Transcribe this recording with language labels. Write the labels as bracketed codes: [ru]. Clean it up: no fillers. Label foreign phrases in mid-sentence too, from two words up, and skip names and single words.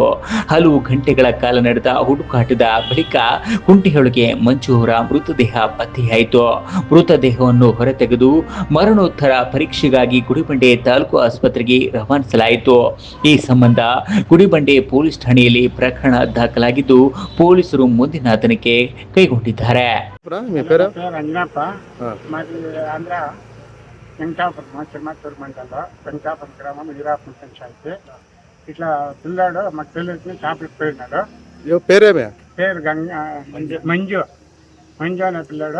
[kn] ಹಲವು ಗಂಟೆಗಳ ಕಾಲ ನಡೆದ ಹುಡುಕಾಟದ ಬಳಿಕ ಕುಂಟೆಯೊಳಗೆ ಮಂಜು ಅವರ ಮೃತದೇಹ ಪತ್ತೆಯಾಯಿತು. ಮೃತದೇಹವನ್ನು ಹೊರತೆಗೆದು ಮರಣೋತ್ತರ ಪರೀಕ್ಷೆಗಾಗಿ ಗುಡಿಬಂಡೆ ತಾಲೂಕು ಆಸ್ಪತ್ರೆಗೆ ರವಾನಿಸಲಾಯಿತು. ಈ ಸಂಬಂಧ ಗುಡಿಬಂಡೆ ಪೊಲೀಸ್ ಠಾಣೆಯಲ್ಲಿ ಪ್ರಕರಣ ದಾಖಲಾಗಿದ್ದು, ಪೊಲೀಸರು ಮುಂದಿನ ತನಿಖೆ కైగొండిದ್ದಾರೆ. [te] గ్రామం వీరాపురం పంచాయతీ. ఇట్లా పిల్లాడు మాకు తెలియదు చేపలకు పోయినాడు. పేరు గంగా మంజు అనే పిల్లాడు.